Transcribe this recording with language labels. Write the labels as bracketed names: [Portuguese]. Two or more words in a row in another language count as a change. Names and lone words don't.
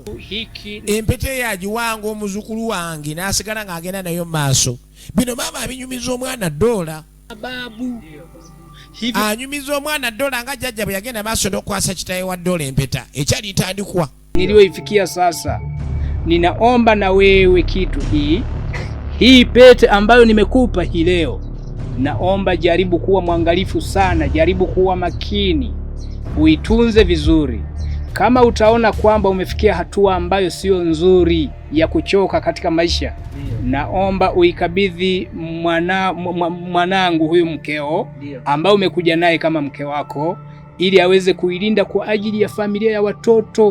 [Swahili] hiki [Ganda] empeta eyo agiwanga omuzukulu wange n'asigala ng'agenda nayo mu maaso. Bino maama abinyumiza omwana Doola. [Swahili] babu hivi [Ganda] Anyumiza omwana Doola nga jjajja bwe yagenda maaso n'okwasa kitaawe wa Doola empeta ekyali ntandikwa. [Swahili] niliyoifikia sasa. Ninaomba na wewe kitu hii pete ambayo nimekupa hii leo, naomba jaribu kuwa mwangalifu sana, jaribu kuwa makini, uitunze vizuri. Kama utaona kwamba umefikia hatua ambayo sio nzuri ya kuchoka katika maisha, naomba uikabidhi mwanangu huyu mkeo ambao umekuja naye kama mke wako, ili aweze kuilinda kwa ajili ya familia ya watoto.